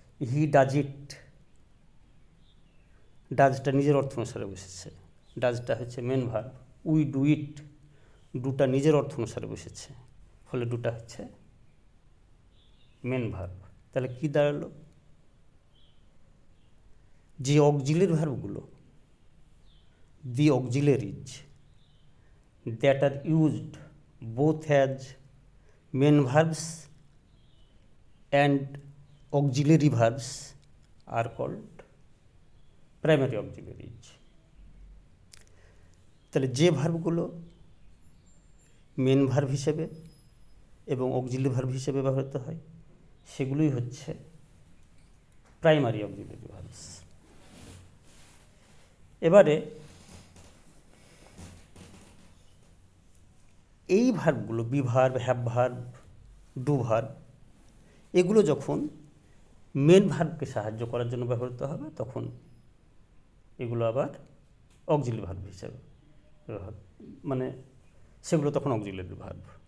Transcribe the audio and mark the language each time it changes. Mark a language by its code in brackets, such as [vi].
[en] he does it, [bn] ডাজটা নিজের অর্থ অনুসারে বসেছে, ডাজটা হচ্ছে main verb. [en] we do it, [bn] ডুটা নিজের অর্থ অনুসারে বসেছে, ফলে ডুটা হচ্ছে মেন ভার্ব। তাহলে কি দাঁড়ালো, যে auxiliary ভার্বগুলো, [en] the auxiliaries that are used both as main verbs and auxiliary verbs are called primary auxiliaries. [bn] তাহলে যে ভার্বগুলো মেন ভার্ব হিসেবে এবং অক্সিলারি ভার্ব হিসেবে ব্যবহৃত হয় সেগুলোই হচ্ছে প্রাইমারি অক্সিলারি ভার্বস। এবারে এই ভার্বগুলো, be verb, have verb, do verb, এগুলো যখন মেন ভার্বকে সাহায্য করার জন্য ব্যবহৃত হবে তখন এগুলো আবার অক্সিলারি ভার্ব হিসেবে ব্যবহার, মানে সেগুলো তখন অক্সিলারি ভার্ব।